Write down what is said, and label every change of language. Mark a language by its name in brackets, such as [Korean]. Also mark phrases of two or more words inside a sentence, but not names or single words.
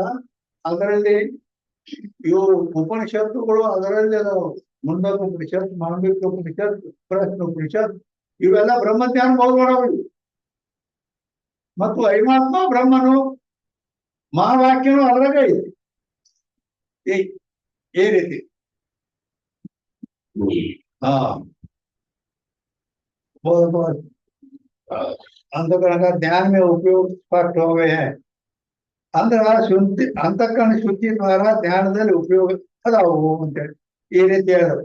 [Kannada] ಅದರಲ್ಲಿ ಇವು ಉಪನಿಷತ್ತುಗಳು ಅದರಲ್ಲಿ ಅದಾವ. ಮುಂಡಕ ಉಪನಿಷತ್, ಮಾಂಡವಿಕ ಉಪನಿಷತ್, ಪ್ರಶ್ನ ಉಪನಿಷತ್, ಇವೆಲ್ಲ ಬ್ರಹ್ಮಜ್ಞಾನ ಬೋಧಗಳು. ಮತ್ತು ಅಯಮಾತ್ಮ ಬ್ರಹ್ಮನು ಮಹಾವಾಕ್ಯನು ಅದ್ರಾಗ ಇದೆ. ಈ ರೀತಿ [Hindi] अंतकरण का ध्यान में उपयोग स्पष्ट हो गए हैं. अंदर शुद्धि, अंतकरण [Kannada] ಶುದ್ಧಿ द्वारा ಧ್ಯಾನದಲ್ಲಿ ಉಪಯೋಗ ಅದಾವು ಅಂತೇಳಿ ಈ ರೀತಿ ಹೇಳಿದ್ರು.